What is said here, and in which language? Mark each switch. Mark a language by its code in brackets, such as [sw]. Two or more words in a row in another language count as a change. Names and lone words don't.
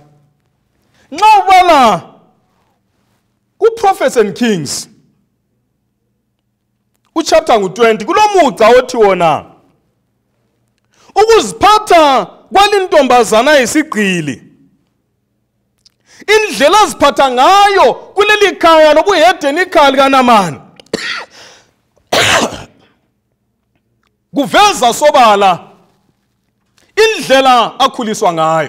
[nd] Nxa ubala ku-Prophets and Kings uchapter ngu-20 kulomugca othi wona ukuziphatha kwalintombazana isigqili, indlela aziphatha ngayo kuleli khaya lobuhedeni ikhaya likaNamani kuveza sobala indlela akhuliswa ngayo.